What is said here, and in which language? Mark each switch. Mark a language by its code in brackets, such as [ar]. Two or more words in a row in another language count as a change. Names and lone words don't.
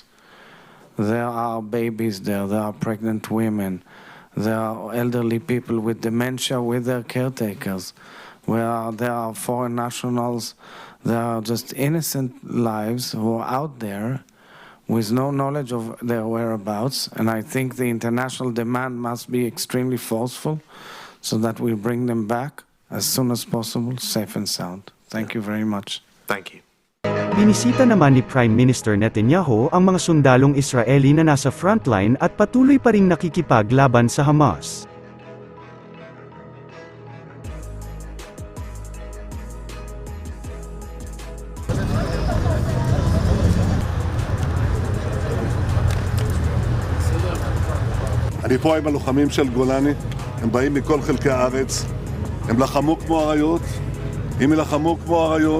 [en] There are babies there are pregnant women, there are elderly people with dementia with their caretakers, there are foreign nationals, there are just innocent lives who are out there with no knowledge of their whereabouts, and I think the international demand must be extremely forceful so that we bring them back as soon as possible, safe and sound. Thank you very much. Thank you. [tl] Binisita naman ni [en] Prime Minister [tl] Netanyahu ang mga sundalong Israeli na nasa frontline at patuloy pa ring nakikipaglaban sa Hamas. [he] אני פה עם הלוחמים של גולני, הם באים מכל חלקי הארץ, הם לחמו כמו אריות, אם ילחמו כמו אריות.